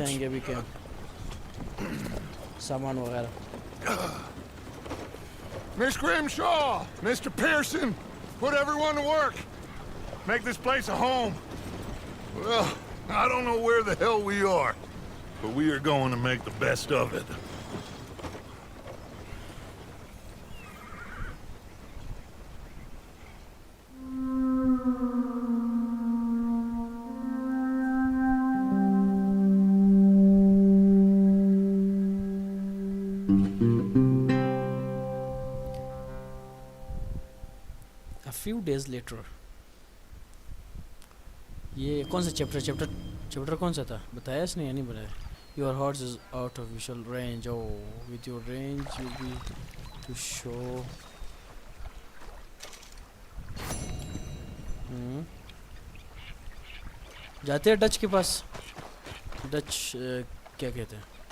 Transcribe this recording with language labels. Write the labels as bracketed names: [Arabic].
[Hindi] बचाएंगे अभी क्या सामान वगैरह. [English] Miss Grimshaw, Mr. Pearson, put everyone to work. Make this place a home. Well, I don't know where the hell we are, but we are going to make the best of it. A few days later. [Hindi] ये कौन सा chapter कौन सा था बताया इसने या नहीं बताया. [English] Your horse is out of visual range. Oh, with your range you'll be to show. [Hindi] जाते हैं डच के पास. डच क्या कहते हैं.